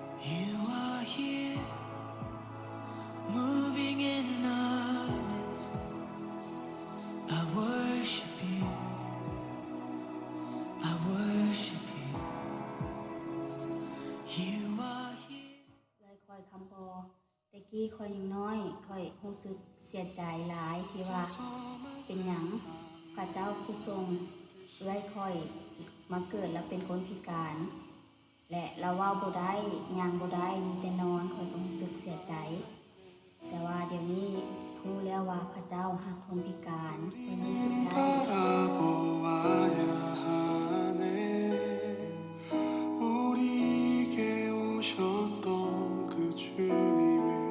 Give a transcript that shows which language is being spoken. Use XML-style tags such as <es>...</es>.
<en>You are here, moving in our midst. I worship you, I worship you. You are here.</en> <tts>เลยคอยคำพอแต่กี้คอยยังน้อยคอยรู้สึกเสียใจหลายที่ว่าเป็นหยังพระเจ้าผู้ทรงเลยคอยมาเกิดแล้วเป็นคนพิการ และเราว่าบ่ได้ย่างบ่ได้มีแต่นอนคอยต้องรู้สึกเสียใจ แต่ว่าเดี๋ยวนี้รู้แล้วว่าพระเจ้ารักคนพิการคอยรู้สึกได้</tts> <ko>바라보아야 하네. 우리에게 오셨던 그 주님을</ko>